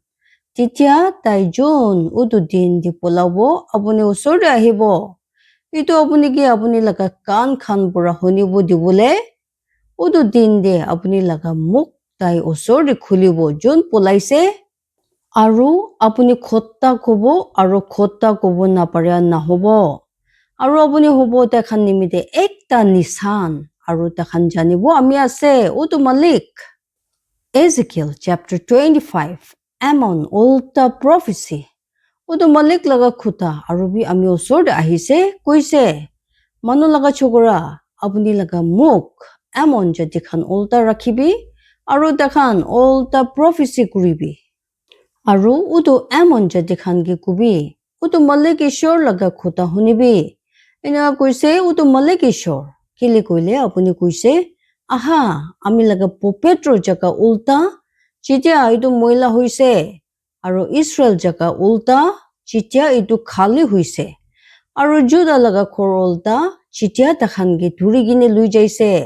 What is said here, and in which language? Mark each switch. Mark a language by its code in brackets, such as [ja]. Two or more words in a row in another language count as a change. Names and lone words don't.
[nag] titia taijon udu din di polabo apuni usor de ahibo itu apuni ki apuni laga kan khan pura honibo dibole udu din de apuni laga muk tai usor de khulibo jon polaise aru apuni khotta kobo aru khotta kobo na paria na hobo aru apuni hobo takhan nimite ekta nisan aru takhan janibo ami ase utu malik Ezekiel chapter 25 Ammon Ulta prophecy utu malik laga khuta aru bi ami osor de ahise koise manu laga chokora apuni laga muk Ammon jadi khan ulta rakhibi aru takhan ulta prophecy kuribi aru utu Ammon jadi khan gi kubi utu malik ishor laga khuta hunibi এনেকা কৈছে ওটো মালিক ঈশ্বৰ কেলে কইলে আপুনি কৈছে আহা আমি লাগা পবিত্ৰ জাগা উল্টা যেতিয়া এইটো ময়লা হৈছে আৰু ইছৰাইল জাগা উল্টা যেতিয়া এইটো খালী হৈছে আৰু জুদা লাগা ঘৰ উল্টা যেতিয়া তাখানকে ধৰি কিনে লৈ যাইছে